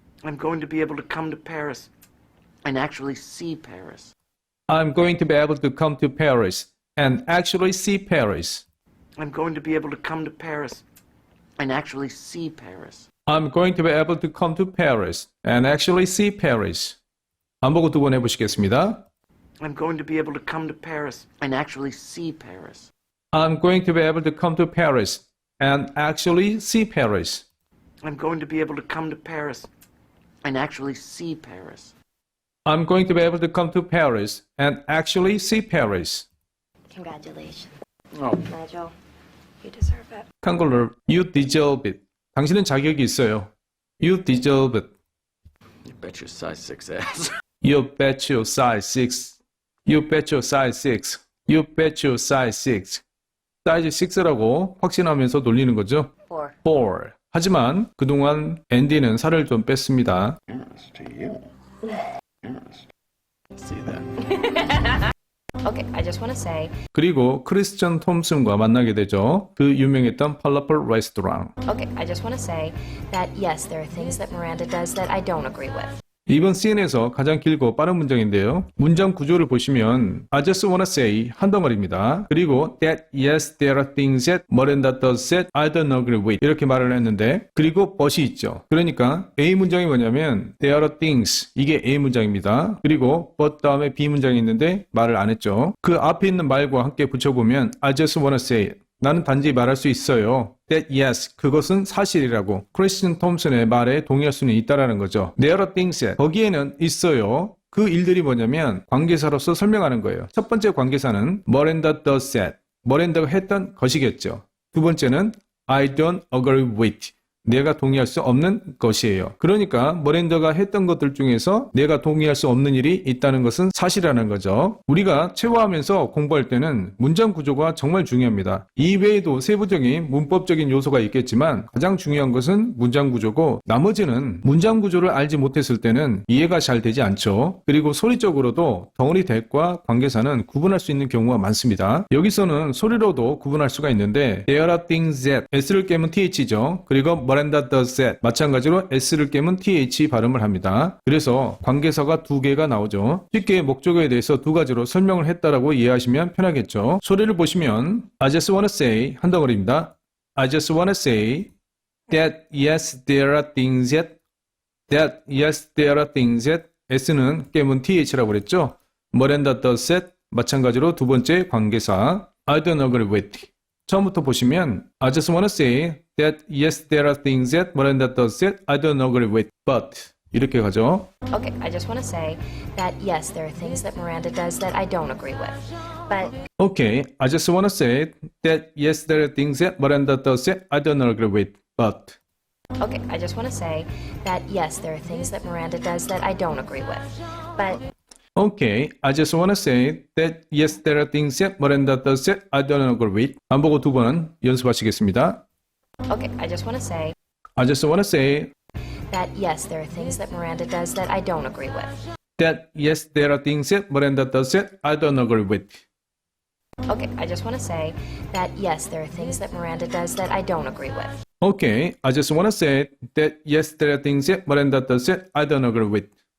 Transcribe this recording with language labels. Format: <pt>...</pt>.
<en>I'm going to be able to come to Paris and actually see Paris. I'm going to be able to come to Paris, and actually see Paris. I'm going to be able to come to Paris and actually see Paris. I'm going to be able to come to Paris and actually see Paris.</en> <ko>안 보고 두 번 해보시겠습니다.</ko> <en>I'm going to be able to come to Paris and actually see Paris. I'm going to be able to come to Paris and actually see Paris. I'm going to be able to come to Paris and actually see Paris. I'm going to be able to come to Paris and actually see Paris. Congratulations. Oh. Nigel, you deserve it.</en> <ko>한글로</ko> <en>You deserve it.</en> <ko>당신은 자격이 있어요.</ko> <en>You deserve it. You bet your size 6 ass. You bet your size 6. You bet your size 6. You bet your size 6.</en> <ko>사이즈 6라고 확신하면서 놀리는 거죠. 4. 하지만 그동안 앤디는 살을 좀 뺐습니다.</ko> <en>Yes, to you. Yes. See that. Okay, I just want to say.</en> <ko>그리고 크리스천 톰슨과 만나게 되죠. 그 유명했던 팔라펄 레스토랑.</ko> <en>Okay, I just want to say that yes, there are things that Miranda does that I don't agree with.</en> <ko>이번 CN에서 가장 길고 빠른 문장인데요. 문장 구조를 보시면</ko> <en>I just wanna say</en> <ko>한 덩어리입니다. 그리고</ko> <en>that yes there are things that Miranda does that I don't agree with</en> <ko>이렇게 말을 했는데 그리고</ko> <en>but이 있죠.</en> <ko>그러니까 A 문장이 뭐냐면</ko> <en>there are things</en> <ko>이게 A 문장입니다. 그리고 but 다음에 B 문장이 있는데 말을 안 했죠. 그 앞에 있는 말과 함께 붙여보면</ko> <en>I just wanna say</en> <ko>나는 단지 말할 수 있어요.</ko> <en>That yes,</en> <ko>그것은 사실이라고 크리스틴 톰슨의 말에 동의할 수는 있다라는 거죠.</ko> <en>There are things that</en> <ko>거기에는 있어요. 그 일들이 뭐냐면 관계사로서 설명하는 거예요. 첫 번째 관계사는</ko> <en>Miranda does that.</en> <ko>Miranda가 했던 것이겠죠. 두 번째는</ko> <en>I don't agree with.</en> <ko>내가 동의할 수 없는 것이에요. 그러니까 머랜더가 했던 것들 중에서 내가 동의할 수 없는 일이 있다는 것은 사실이라는 거죠. 우리가 체화하면서 공부할 때는 문장 구조가 정말 중요합니다. 이 외에도 세부적인 문법적인 요소가 있겠지만 가장 중요한 것은 문장 구조고 나머지는 문장 구조를 알지 못했을 때는 이해가 잘 되지 않죠. 그리고 소리적으로도 덩어리 대과 관계사는 구분할 수 있는 경우가 많습니다. 여기서는 소리로도 구분할 수가 있는데</ko> <en>There are things that</en> <ko>S를 깨면 TH죠. 그리고</ko> <en>Miranda does that.</en> <ko>마찬가지로 S를 깨면 TH 발음을 합니다. 그래서 관계사가 두 개가 나오죠. 쉽게 목적어에 대해서 두 가지로 설명을 했다라고 이해하시면 편하겠죠. 소리를 보시면</ko> <en>I just wanna say</en> <ko>한 덩어리입니다.</ko> <en>I just wanna say that yes there are things that yes there are things that S는</en> <ko>깨문 TH라고 그랬죠.</ko> <en>Miranda does that.</en> <ko>마찬가지로 두 번째 관계사</ko> <en>I don't agree with.</en> <ko>처음부터 보시면</ko> <en>I just wanna say that yes there are things that Miranda does that I don't agree with.</en> <ko>But 이렇게 가죠.</ko> <en>Okay, I just want to say that yes, there are things that Miranda does that I don't agree with. But Okay, I just wanna say that yes there are things that Miranda does that I don't agree with. But okay, I just want to say that yes, there are things that Miranda does that I don't agree with. But Okay, I just wanna say that yes, there are things that Miranda does that I don't agree with.</en> <ko>안 보고 두 번 연습하시겠습니다.</ko> <en>Okay, I just want to say I just wanna say that yes, there are things that Miranda does that I don't agree with. that yes, there are things that Miranda does that I don't agree with. Okay, I just want to say that yes, there are things that Miranda does that I don't agree with. Okay, I just wanna say that yes, there are things that Miranda does that I don't agree with.</en>